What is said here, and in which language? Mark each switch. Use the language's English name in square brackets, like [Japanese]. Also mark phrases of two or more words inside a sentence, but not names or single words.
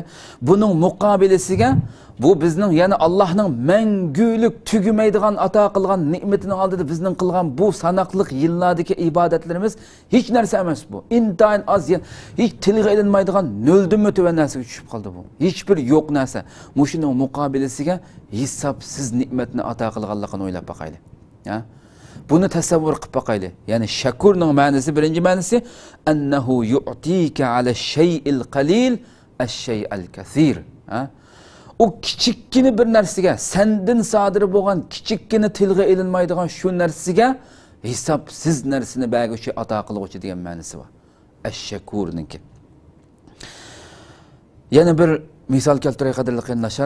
[Uzbek] Buning muqobilasiga bu bizning, ya'ni Allohning mangulik tugamaydigan ato qilgan ne'matining oldida bizning qilgan bu sanoqli yillardagi ibodatlarimiz hech narsa emas bu. Intayin az, hech tilga ilinmaydigan noldan o'tgan narsaga tushib qoldi bu. Hech bir yo'q narsa. Mushuning muqobilasiga hisobsiz ne'matni ato qilganligini o'ylab boqaylik. Buni tasavvur qilib boqaylik. Ya'ni shakurning ma'nosi, birinchi ma'nosi [Arabic] أنه يعطيك على الشيء القليل الشيء الكثير. [Uzbek] O kichikkina bir narsaga, sendan sodir bo'lgan kichikkina tilga ilinmaydigan shu narsaga hisobsiz narsani berguvchi, ato qiluvchi degan ma'nosi bor. Ash-shakurninki. Yana bir misol keltiray qadrli qarindoshlar.